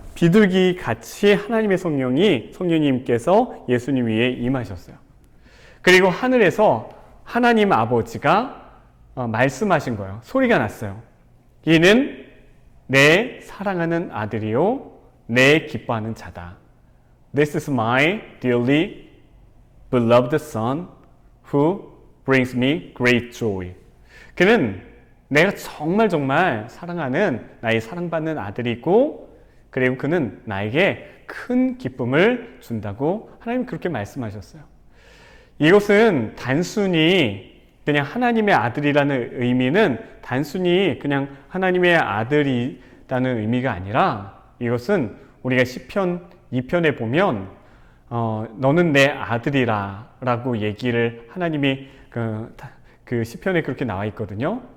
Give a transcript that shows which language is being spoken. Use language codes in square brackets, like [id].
[ko] 비둘기 같이 하나님의 성령님께서 예수님 위에 임하셨어요. 그리고 하늘에서 하나님 아버지가 말씀하신 거예요. 소리가 났어요. 이는 내 사랑하는 아들이요 내 기뻐하는 자다. [en] This is my dearly beloved son who brings me great joy. [ko] 그는 내가 정말 사랑하는 나의 사랑받는 아들이고 그리고 그는 나에게 큰 기쁨을 준다고 하나님 그렇게 말씀하셨어요. 이것은 단순히 그냥 하나님의 아들이라는 의미는 단순히 그냥 하나님의 아들이라는 의미가 아니라 이것은 우리가 시편 2편에 보면 너는 내 아들이라 라고 얘기를 하나님이 그 시편에 그렇게 나와 있거든요.